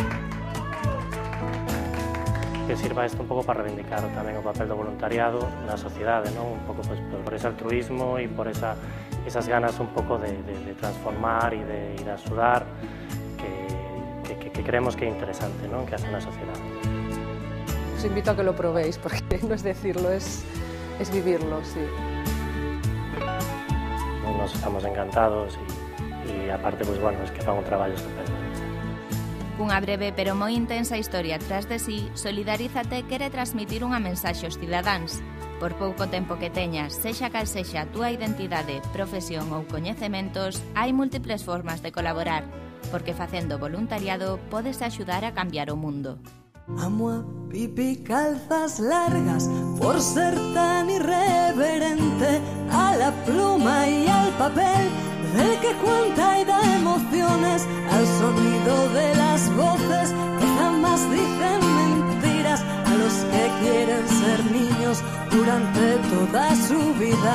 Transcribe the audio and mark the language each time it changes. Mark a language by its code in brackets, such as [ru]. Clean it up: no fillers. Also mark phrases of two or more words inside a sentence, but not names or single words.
[gl] Que sirva isto un pouco para reivindicar tamén o papel do voluntariado na sociedade, non? Un pouco pues, por ese altruismo e por esas ganas un pouco de transformar e de axudar que creemos que é interesante, ¿no? Que hace na sociedade. [es] Os invito a que lo probéis, porque no es decirlo, es vivirlo, sí. Nos estamos encantados e aparte, pues, bueno, es que [gl] fan un traballo [es] estupendo. [gl] Cunha breve pero moi intensa historia tras de sí, Solidarízate quere transmitir unha mensaxe aos cidadáns. Por pouco tempo que teñas, sexa cal sexa a túa identidade, profesión ou coñecementos, hai múltiples formas de colaborar, porque facendo voluntariado podes axudar a cambiar o mundo. [es] Amo a Pipi Calzas Largas por ser tan irreverente, a la pluma y al papel del que cuenta y da emociones, al sonido de las voces que jamás dicen mentiras, a los que quieren ser niños durante toda su vida.